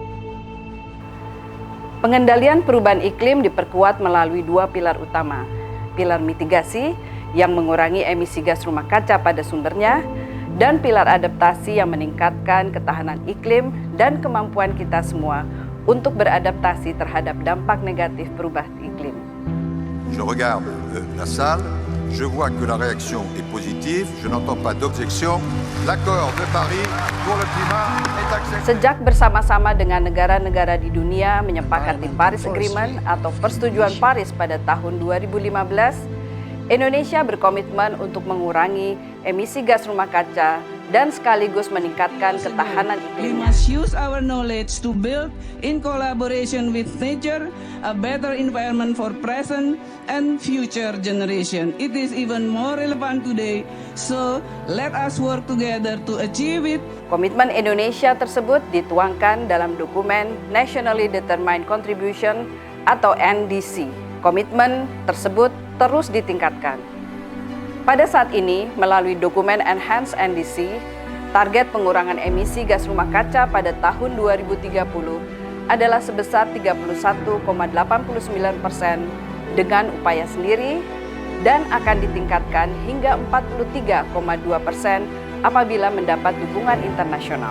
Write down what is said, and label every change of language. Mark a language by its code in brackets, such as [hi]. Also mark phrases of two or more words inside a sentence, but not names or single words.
[id] Pengendalian perubahan iklim diperkuat melalui dua pilar utama. Pilar mitigasi yang mengurangi emisi gas rumah kaca pada sumbernya, dan pilar adaptasi yang meningkatkan ketahanan iklim dan kemampuan kita semua untuk beradaptasi terhadap dampak negatif perubahan iklim. [fr] Je regarde la salle, je vois que la réaction est positive, je n'entends pas d'objection. L'accord de Paris pour le climat est accepté. [id] Sejak bersama-sama dengan negara-negara di dunia menyepakati Paris Agreement atau Persetujuan Paris pada tahun 2015, Indonesia berkomitmen untuk mengurangi emisi gas rumah kaca dan sekaligus meningkatkan ketahanan [en] We [id] iklimnya. [en] must use our knowledge to build, in collaboration with nature, a better environment for present and future generation. It is even more relevant today, so let us work together to achieve it. [id] Komitmen Indonesia tersebut dituangkan dalam dokumen Nationally Determined Contribution atau NDC. Komitmen tersebut terus ditingkatkan. Pada saat ini, melalui dokumen Enhanced NDC, target pengurangan emisi gas rumah kaca pada tahun 2030 adalah sebesar 31,89% dengan upaya sendiri dan akan ditingkatkan hingga 43,2% apabila mendapat dukungan internasional.